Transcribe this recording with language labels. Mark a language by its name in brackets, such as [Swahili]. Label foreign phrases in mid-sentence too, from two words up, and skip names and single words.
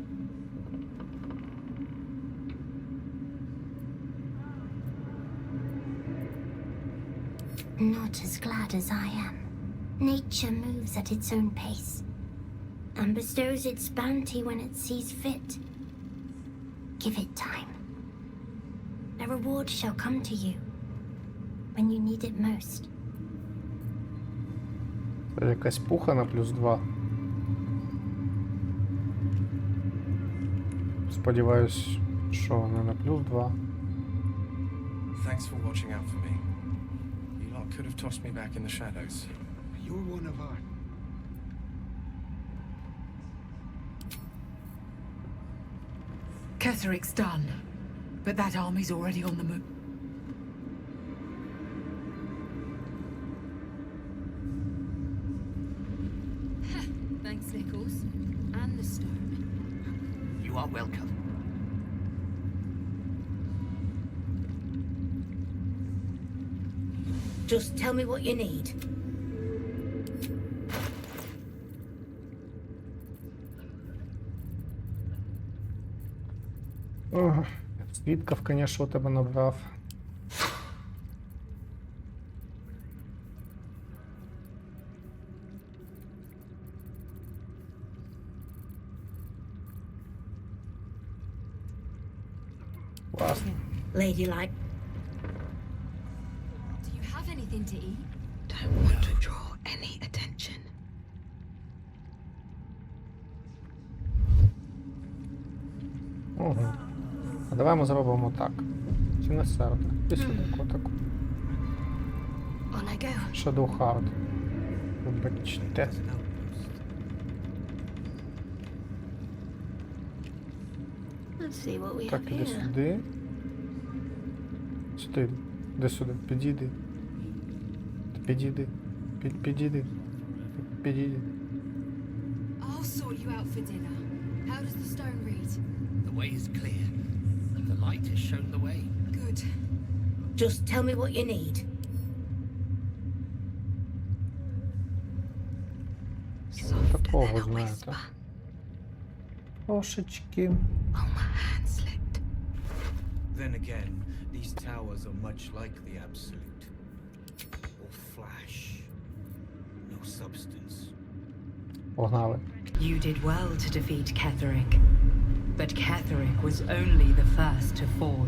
[English] Not as glad as I am. Nature moves at its own pace, and bestows its bounty when it sees fit. Give it time. A reward shall come to you when you need it most. [Ukrainian] Це якась пуха на +2. Сподіваюсь, що не на +2. [English] Thanks for watching out for me. You lot could have tossed me back in the shadows. You're one of our... Ketherick's done, but that army's already on the move. Thanks, Nichols. And the stone. You are welcome. Just tell me what you need. [Ukrainian] Свідків, звісно, у тебе набрав. Класно. [English] Ladylike. Do you have anything to eat? Don't want to draw any attention. [Ukrainian] Ого. А давай ми зробимо так. Чи не серце? Ти сюди, котику. [English] On I go. Shadow Hard. Вибачте. Let's see what we [Ukrainian] Так, [English] have [Ukrainian] іди [English] here. [Ukrainian] сюди. Сюди. Іди сюди. Підійди. Підійди. Підійди. Підійди. [English] I'll sort you out for dinner. How does the stone read? The way is clear. The light has shown the way. Good. Just tell me what you need. [Ukrainian] Такого, знаєте. Трошечки. [English] Oh, my hand slipped. Then again, these towers are much like the Absolute. All flash, no substance. [Ukrainian] Погнали. [English] You did well to defeat Ketherick. But Ketherick was only the first to fall.